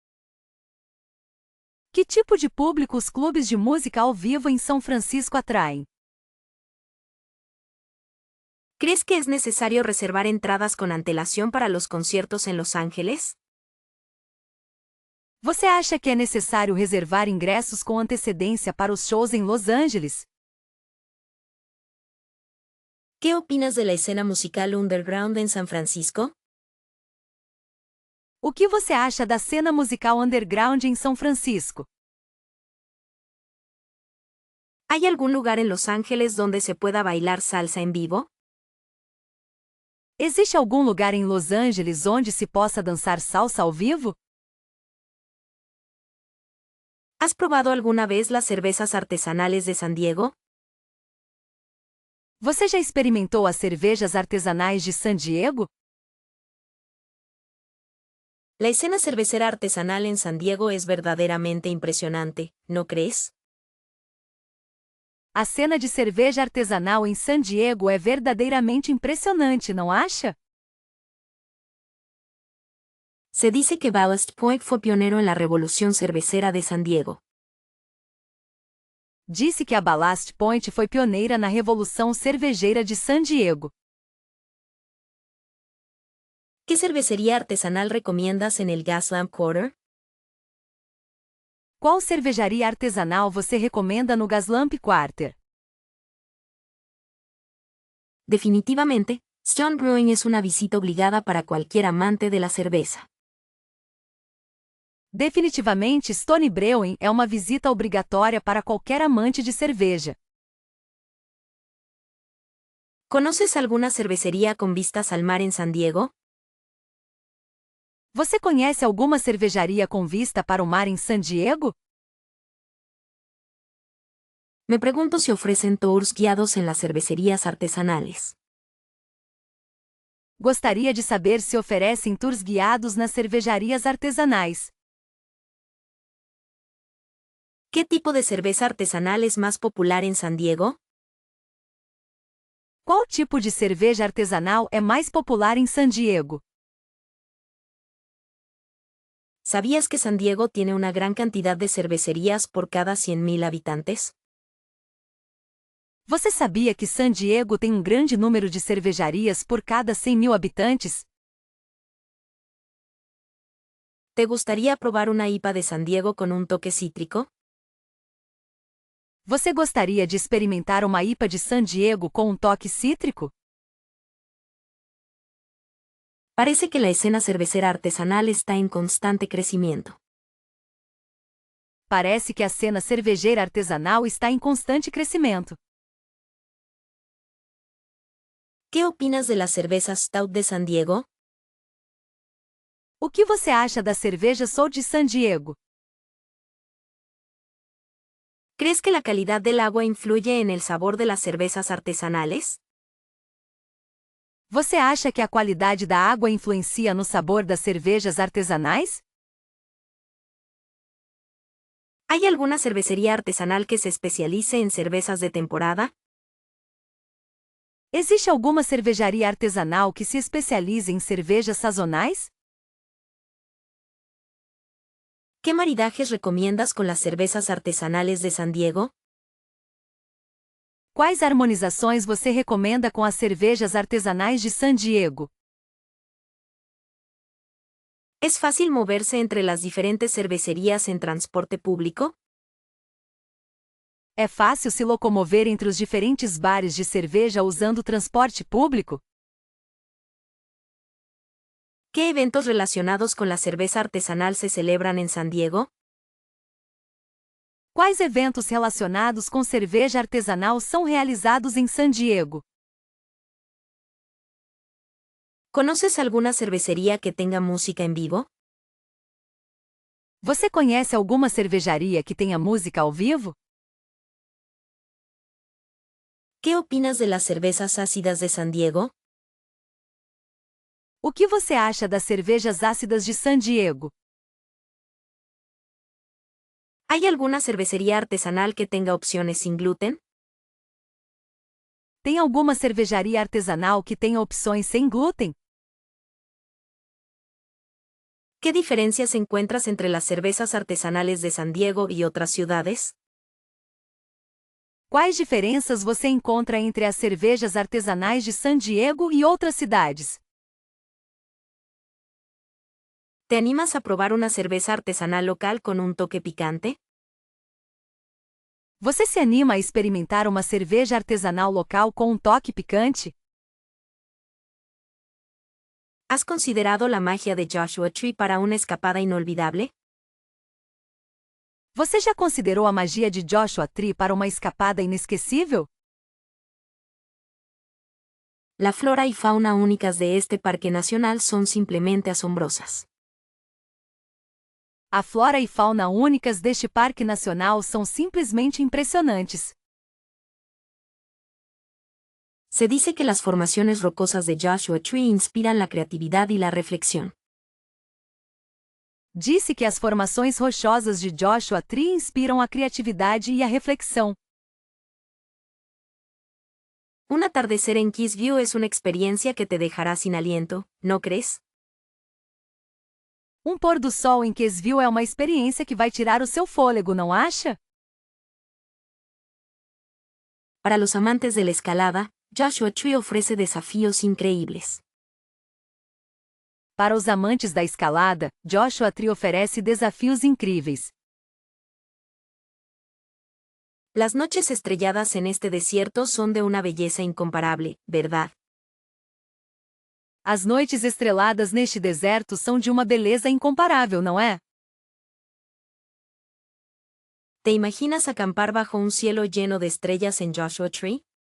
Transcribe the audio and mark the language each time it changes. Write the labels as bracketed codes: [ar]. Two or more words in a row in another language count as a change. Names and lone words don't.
[pt] Que tipo de público os clubes de música ao vivo em São Francisco atraem? [es] ¿Crees que es necesario reservar entradas con antelación para los conciertos en Los Ángeles? [pt] Você acha que é necessário reservar ingressos com antecedência para os shows em Los Angeles? [es] ¿Qué opinas de la escena musical underground en San Francisco? [pt] O que você acha da cena musical underground em São Francisco? [es] ¿Hay algún lugar en Los Ángeles donde se pueda bailar salsa en vivo? [pt] Existe algum lugar em Los Angeles onde se possa dançar salsa ao vivo? [es] ¿Has probado alguna vez las cervezas artesanales de San Diego? [pt] Você já experimentou as cervejas artesanais de San Diego? [es] La escena cervecera artesanal en San Diego es verdaderamente impresionante, ¿no crees? [pt] A cena de cerveja artesanal em San Diego é verdadeiramente impressionante, não acha? [es] Se dice que Ballast Point fue pionero en la revolución cervecera de San Diego. [pt] Disse que a Ballast Point foi pioneira na revolução cervejeira de San Diego. [es] ¿Qué cervecería artesanal recomiendas en el Gaslamp Quarter? [pt] Qual cervejaria artesanal você recomenda no Gaslamp Quarter? [es] Definitivamente, Stone Brewing es una visita obligada para cualquier amante de la cerveza. [pt] Definitivamente, Stone Brewing é uma visita obrigatória para qualquer amante de cerveja. [es] ¿Conoces alguna cervecería con vistas al mar en San Diego? [pt] Você conhece alguma cervejaria com vista para o mar em San Diego? [es] Me pregunto si ofrecen tours guiados en las cervecerías artesanales. [pt] Gostaria de saber se oferecem tours guiados nas cervejarias artesanais. [es] ¿Qué tipo de cerveza artesanal es más popular en San Diego? [pt] Qual tipo de cerveja artesanal é mais popular em San Diego? [es] ¿Sabías que San Diego tiene una gran cantidad de cervecerías por cada 100.000 habitantes? [pt] Você sabia que San Diego tem um grande número de cervejarias por cada 100.000 habitantes? [es] ¿Te gustaría probar una IPA de San Diego con un toque cítrico? [pt] Você gostaria de experimentar uma IPA de San Diego com um toque cítrico? [es] Parece que la escena cervecera artesanal está en constante crecimiento. [pt] Parece que a cena cervejeira artesanal está em constante crescimento. [es] ¿Qué opinas de las cervezas Stout de San Diego? [pt] O que você acha da cerveja Sol de San Diego? [es] ¿Crees que la calidad del agua influye en el sabor de las cervezas artesanales? [pt] Você acha que a qualidade da água influencia no sabor das cervejas artesanais? [es] ¿Hay alguna cervecería artesanal que se especialice en cervezas de temporada? [pt] Existe alguma cervejaria artesanal que se especialize em cervejas sazonais? [es] ¿Qué maridajes recomiendas con las cervezas artesanales de San Diego? [pt] Quais harmonizações você recomenda com as cervejas artesanais de San Diego? [es] ¿Es fácil moverse entre las diferentes cervecerías en transporte público? [pt] É fácil se locomover entre os diferentes bares de cerveja usando transporte público? [es] ¿Qué eventos relacionados con la cerveza artesanal se celebran en San Diego? [pt] Quais eventos relacionados com cerveja artesanal são realizados em San Diego? [es] ¿Conoces alguna cervecería que tenga música en vivo? [pt] Você conhece alguma cervejaria que tenha música ao vivo? [es] ¿Qué opinas de las cervezas ácidas de San Diego? [pt] O que você acha das cervejas ácidas de San Diego? [es] ¿Hay alguna cervecería artesanal que tenga opciones sin gluten? [pt] Tem alguma cervejaria artesanal que tenha opções sem glúten? [es] ¿Qué diferencias encuentras entre las cervezas artesanales de San Diego y otras ciudades? [pt] Quais diferenças você encontra entre as cervejas artesanais de San Diego e outras cidades? [es] ¿Te animas a probar una cerveza artesanal local con un toque picante? [pt] Você se anima a experimentar uma cerveja artesanal local com um toque picante? [es] ¿Has considerado la magia de Joshua Tree para una escapada inolvidable? [pt] Você já considerou a magia de Joshua Tree para uma escapada inesquecível? [es] La flora y fauna únicas de este parque nacional son simplemente asombrosas. [pt] A flora e fauna únicas deste parque nacional são simplesmente impressionantes. [es] Se dice que las formaciones rocosas de Joshua Tree inspiran la creatividad y la reflexión. [pt] Disse que as formações rochosas de Joshua Tree inspiram a criatividade e a reflexão. [es] Un atardecer en Keys View es una experiencia que te dejará sin aliento, ¿no crees? [pt] Um pôr do sol em Keysville é uma experiência que vai tirar o seu fôlego, não acha? [es] Para los amantes de la escalada, Joshua Tree ofrece desafíos increíbles. [pt] Para os amantes da escalada, Joshua Tree oferece desafios incríveis. [es] Las noches estrelladas en este desierto son de una belleza incomparable, ¿verdad? [pt] As noites estreladas neste deserto são de uma beleza incomparável, não é? [es] ¿Te imaginas acampar bajo un cielo lleno de estrellas en Joshua Tree?